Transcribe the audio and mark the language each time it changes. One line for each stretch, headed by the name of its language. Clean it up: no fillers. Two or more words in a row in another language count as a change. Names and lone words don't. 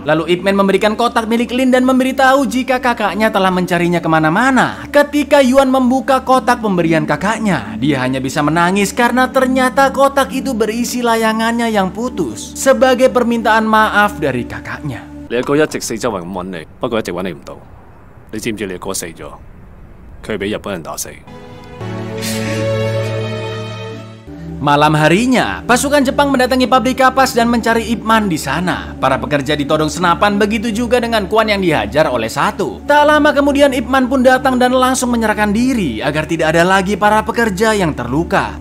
Indonesian: Lalu Ip Man memberikan kotak milik Lin dan memberitahu jika kakaknya telah mencarinya kemana-mana. Ketika Yuan membuka kotak pemberian kakaknya, dia hanya bisa menangis karena ternyata kotak itu berisi layangannya yang putus sebagai permintaan maaf dari kakaknya.
Cantonese: 你阿哥一直四周圍咁揾你，不過一直揾你唔到。你知唔知你阿哥死咗？佢俾日本人打死。
Indonesian: Malam harinya, pasukan Jepang mendatangi pabrik kapas dan mencari Ip Man di sana. Para pekerja ditodong senapan, begitu juga dengan Quan yang dihajar oleh satu. Tak lama kemudian Ip Man pun datang dan langsung menyerahkan diri agar tidak ada lagi para pekerja yang terluka.